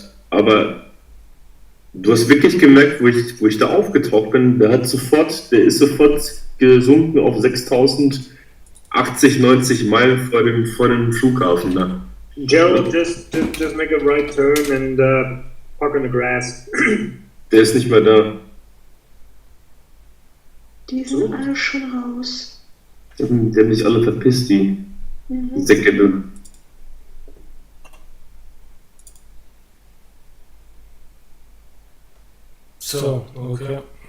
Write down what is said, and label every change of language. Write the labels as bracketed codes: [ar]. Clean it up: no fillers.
[de] Aber du hast wirklich gemerkt, wo ich da aufgetaucht bin, der ist sofort gesunken auf 6080, 90 Meilen vor dem Flughafen da. [en] Gerald, just make a right turn and park on the grass. [de] Der ist nicht mehr da. Die sind alle schon raus. Die haben sich alle verpisst, die Säcke. So, okay.